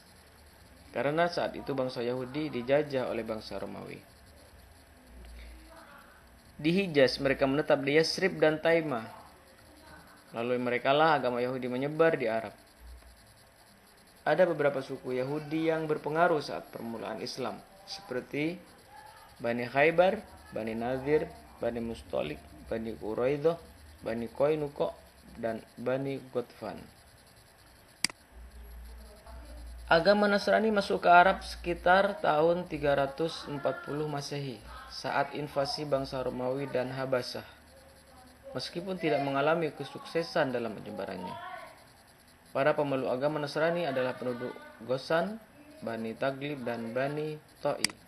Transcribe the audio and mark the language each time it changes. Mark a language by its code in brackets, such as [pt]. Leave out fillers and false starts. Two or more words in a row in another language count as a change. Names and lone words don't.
[id] Karena saat itu bangsa Yahudi dijajah oleh bangsa Romawi. Di Hijaz mereka menetap di Yasrib dan Taimah. Lalu merekalah agama Yahudi menyebar di Arab. Ada beberapa suku Yahudi yang berpengaruh saat permulaan Islam, seperti Bani Khaybar, Bani Nadir, Bani Mustalik, Bani Quraidah, Bani Qainuqa, dan Bani Ghatfan. Agama Nasrani masuk ke Arab sekitar tahun 340 Masehi, saat invasi bangsa Romawi dan Habasyah. Meskipun tidak mengalami kesuksesan dalam penyebarannya. Para pemeluk agama Nasrani adalah penduduk Gosan, Bani Taglib, dan Bani Ta'i.